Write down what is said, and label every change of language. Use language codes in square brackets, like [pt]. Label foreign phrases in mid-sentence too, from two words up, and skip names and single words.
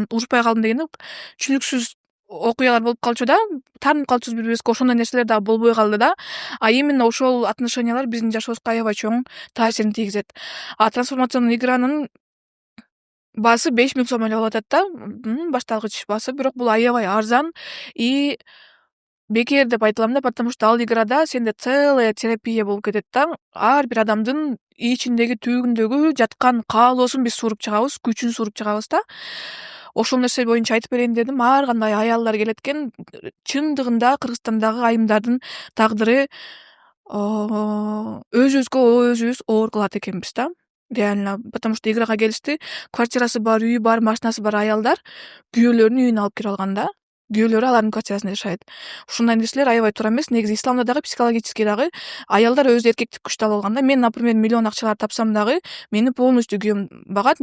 [ky] Урушпай калдым дегенде түшүнүксүз окуялар болуп калчу да, таанып калчубуз бири-бирибизге, ошондой нерселер дагы болбой калды да. Именно ошол отношениялар биздин жашообузга аябай чоң таасирин тийгизет. Трансформационный игранын баасы 5000 сом эле болуп атат да, башталгыч баасы, бирок бул аябай арзан и бекер деп айта алам да, [ru] потому что [ky] ал играда сенде [ru] целая терапия [ky] болуп кетет да. Ар бир адамдын ичиндеги түйүгүндөгү жаткан каалоосун биз сууруп чыгабыз, күчүн сууруп чыгабыз да. Ошол нерсе боюнча айтып берейин дедим. Ар кандай аялдар келет экен. Чындыгында Кыргызстандагы айымдардын тагдыры өзүбүз оор кылат экенбиз да. [ru] Реально, потому что [ky] играга келишти, квартирасы бар, үйү бар, машинасы бар аялдар күйөөлөрүнүн үйүнө алып кире алган да. Күйөөлөрү алардын квартирасында жашайт. Ушундай нерселер аябай туура эмес. Негизи исламда дагы психологический дагы аялдар өзү эркектик күчтү ала алган да. Мен, например, миллион акчалар тапсам дагы мени полностью күйөөм багат.